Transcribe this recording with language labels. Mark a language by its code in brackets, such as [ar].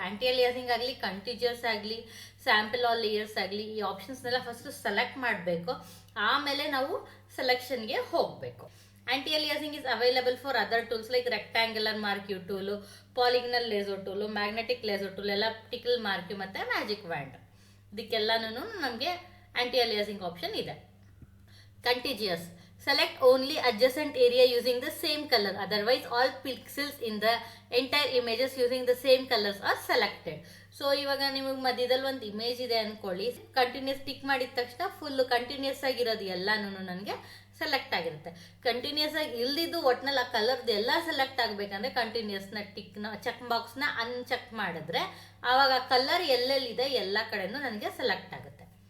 [kn] Aunty aliasing ಆಗಲಿ, continuous ಆಗಲಿ, sample all layers ಆಗಲಿ, ಈ ಆಪ್ಷನ್ಸ್ನೆಲ್ಲ ಫಸ್ಟ್ ಸೆಲೆಕ್ಟ್ ಮಾಡಬೇಕು, ಆಮೇಲೆ ನಾವು ಸೆಲೆಕ್ಷನ್ಗೆ ಹೋಗಬೇಕು. [en] anti aliasing is available for other tools like rectangular marquee tool, polygonal laser tool, magnetic laser tool, elliptical marquee [kn] ಮತ್ತು [en] Magic wand. [kn] ಇದಕ್ಕೆಲ್ಲನೂ ನಮಗೆ ಆಂಟಿ ಅಲಿಯಾಸಿಂಗ್ ಆಪ್ಷನ್ ಇದೆ. [en] Continuous. Select only adjacent area using the same color. Otherwise, all pixels in the entire images using the same colors are selected. [kn] So ಇವಾಗ ನಿಮಗೆ ಮಧ್ಯದಲ್ಲಿ ಒಂದು image ಇದೆ ಅಂದ್ಕೊಳ್ಳಿ, ಕಂಟಿನ್ಯೂಸ್ ಟಿಕ್ ಮಾಡಿದ ತಕ್ಷಣ ಫುಲ್ಲು ಕಂಟಿನ್ಯೂಸ್ ಆಗಿರೋದು ಎಲ್ಲನೂ ನನಗೆ ಸೆಲೆಕ್ಟ್ ಆಗಿರುತ್ತೆ. ಕಂಟಿನ್ಯೂಸ್ ಆಗಿ ಇಲ್ದಿದ್ದು ಒಟ್ನಲ್ಲಿ ಆ ಕಲರ್ದು ಎಲ್ಲ ಸೆಲೆಕ್ಟ್ ಆಗಬೇಕಂದ್ರೆ ಕಂಟಿನ್ಯೂಸ್ನ ಟಿಕ್ನ ಚೆಕ್ ಬಾಕ್ಸ್ನ ಅನ್ಚೆಕ್ ಮಾಡಿದ್ರೆ ಆವಾಗ ಆ ಕಲರ್ ಎಲ್ಲೆಲ್ಲಿದೆ ಎಲ್ಲ ಕಡೆನೂ ನನಗೆ ಸೆಲೆಕ್ಟ್ ಆಗುತ್ತೆ.